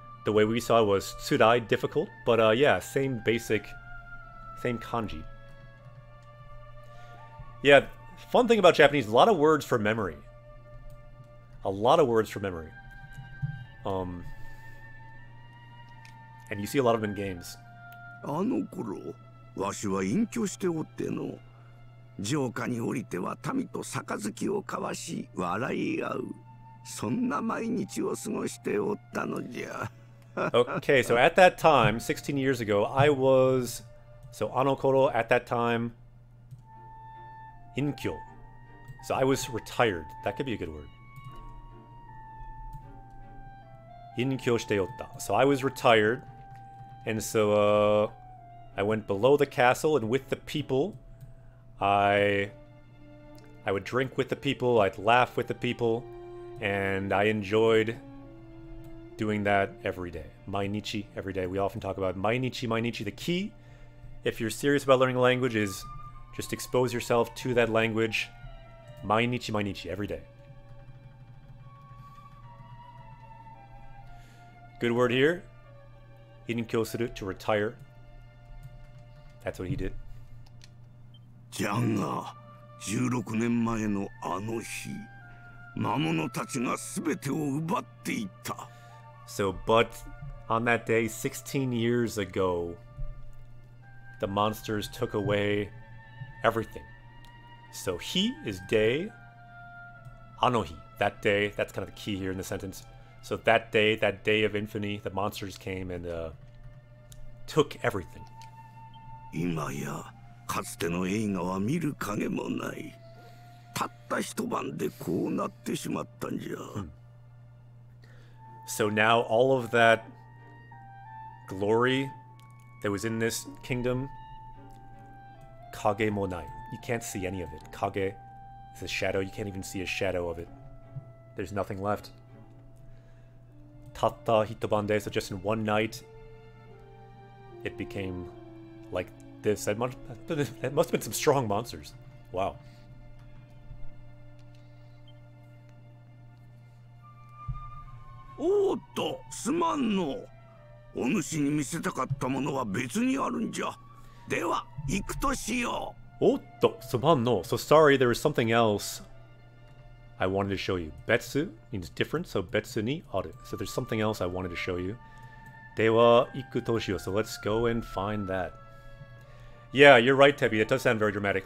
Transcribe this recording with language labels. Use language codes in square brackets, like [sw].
[en] The way we saw it was tsurai, difficult. But, yeah, same basic, same kanji. Yeah, fun thing about Japanese, a lot of words for memory. A lot of words for memory. And you see a lot of them in games. [ja] あの頃、わしは隠居しておっての。城下に降りては民と杯を交わし笑い合う。そんな毎日を過ごしておったのじゃ。 [en] Okay, so at that time, 16 years ago, I was... So, anokoro, at that time... Inkyo. So I was retired. That could be a good word. [ja] Inkyo shite yotta. [en] So I was retired. And so, I went below the castle, and with the people, I would drink with the people, I'd laugh with the people, and I enjoyed doing that every day. Mainichi, every day. We often talk about mainichi, mainichi. The key, if you're serious about learning a language, is just expose yourself to that language. Mainichi, mainichi, every day. Good word here. Inkyo suru, to retire. That's what he did. [ja] じゃが、16年前のあの日、魔物たちが全てを奪っていった。 [en] So, but on that day, 16 years ago, the monsters took away everything. So, he is day, anohi, that day, that's kind of the key here in the sentence. So that day of infamy, the monsters came and took everything. [ja] 今やかつての映画は見る影もない。たった一晩でこうなってしまったんじゃ。 [en] So now all of that glory that was in this kingdom, [ja] kage mo nai. [en] You can't see any of it. Kage is a shadow. You can't even see a shadow of it. There's nothing left. [ja] Tatta hitobande. [en] So just in one night, it became like this. That must have been some strong monsters. Wow. [ja] おーっと、すまんの。お主に見せたかったものは別にあるんじゃ。では、行くとしよう。 Otto, suman no. [en] So sorry, there was something else I wanted to show you. Betsu means different, so [ja] betsu ni aru. [en] So there's something else I wanted to show you. [ja] Dewa iku toshio. [en] So let's go and find that. Yeah, you're right, Tebi. It does sound very dramatic.